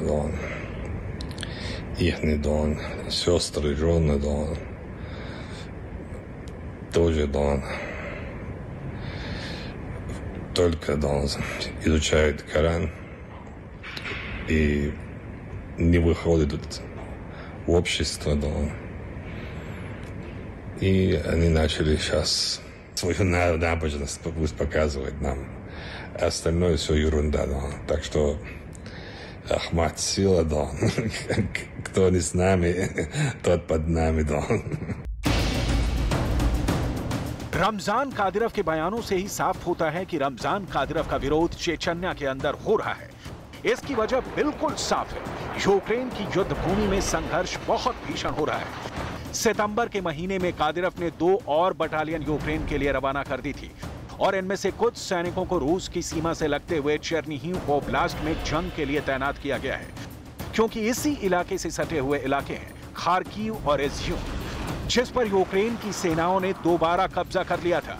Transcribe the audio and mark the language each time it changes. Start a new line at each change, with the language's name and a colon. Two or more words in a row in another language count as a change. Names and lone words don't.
Russian: их сестры, жены, тоже только изучают Коран и не выходят в общество, И они начали сейчас свою набожность показывать нам. Остальное все ерунда, Так что Ахмат сила, Кто не с нами, тот под нами,
Hindi: रमजान कादिरेव के बयानों से ही साफ होता है कि रमजान कादिरेव का विरोध चेचन्या के अंदर हो रहा है। इसकी वजह बिल्कुल साफ है। यूक्रेन की युद्ध भूमि में संघर्ष बहुत भीषण हो रहा है। सितंबर के महीने में कादिरेव ने 2 और बटालियन यूक्रेन के लिए रवाना कर दी थी और इनमें से कुछ सैनिकों को रूस की सीमा से लगते हुए चेर्निहिव ओब्लास्ट में जंग के लिए तैनात किया गया है, क्योंकि इसी इलाके से सटे हुए इलाके हैं खार्किव और इज्यूम, जिस पर यूक्रेन की सेनाओं ने दोबारा कब्जा कर लिया था।